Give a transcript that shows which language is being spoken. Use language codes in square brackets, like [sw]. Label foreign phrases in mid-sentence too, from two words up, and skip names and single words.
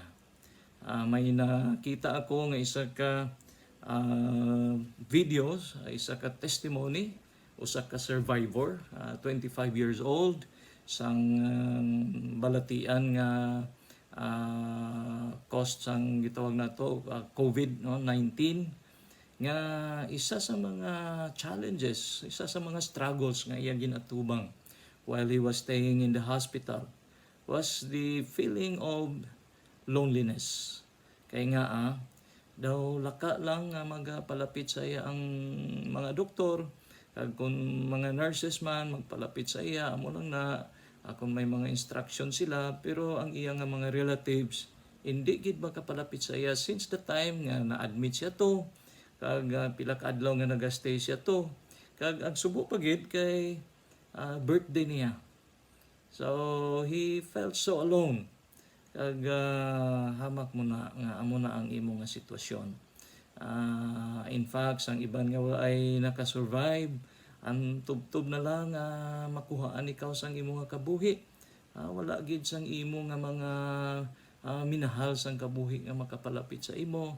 [hil] May nakita ako nga isa ka videos, isa ka testimony, usa ka survivor, [en] 25 years old, [hil] sang balatian nga cost sang gitawag nato COVID-19 nga isa sa mga challenges, isa sa mga struggles nga iya ginatubang [en] while he was staying in the hospital was the feeling of loneliness. [hil] Kaya nga daw laka lang nga magpalapit sa iya ang mga doktor, kag kung mga nurses man magpalapit sa iya, amo lang na kung may mga instruction sila, pero ang iya nga mga relatives hindi gid makapalapit sa iya [en] since the time [hil] nga na-admit siya to, kag pila ka adlaw nga nagastay siya to, kag ang subo pa gid kay birthday niya. [en] So he felt so alone. [hil] Kag hamak mo na nga amo na ang imo nga sitwasyon. In fact, sang iban nga ay nakasurvive, ang tubtob na lang makuhaan ikaw sang imo nga kabuhi. Wala gid sang imo nga mga minahal sang kabuhi nga makapalapit sa imo.